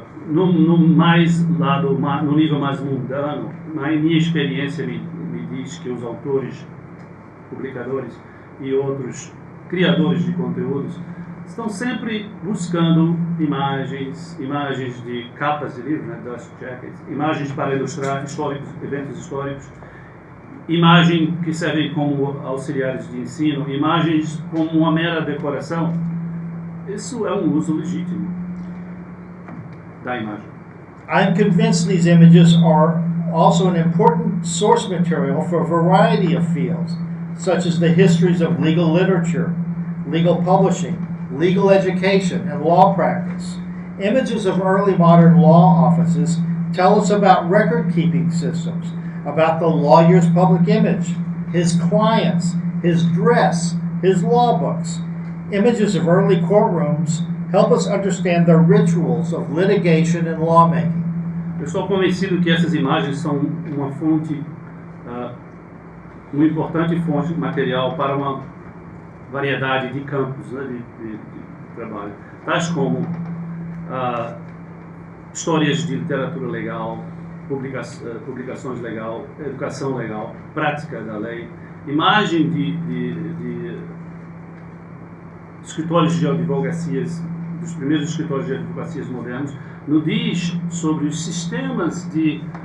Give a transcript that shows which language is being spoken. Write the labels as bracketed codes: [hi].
[pt] No nível mais mundano, na minha experiência me diz que os autores, publicadores e outros criadores de conteúdos estão sempre buscando imagens de capas de livro, né, dust jackets, imagens para ilustrar eventos históricos, imagens que servem como auxiliares de ensino, imagens como uma mera decoração. Isso é um uso legítimo da imagem. [en] I'm convinced these images are also an important source material for a variety of fields, such as the histories of legal literature, legal publishing, legal education, and law practice. Images of early modern law offices tell us about record-keeping systems, about the lawyer's public image, his clients, his dress, his law books. Images of early courtrooms help us understand the rituals of litigation and lawmaking. [pt] Eu estou convencido que essas imagens são uma fonte, uma importante fonte de material para uma variedade de campos, né, de trabalho, tais como histórias de literatura legal, publicações legal, educação legal, prática da lei, imagem de escritórios de advocacias, dos primeiros escritórios de advocacias modernos, no diz sobre os sistemas de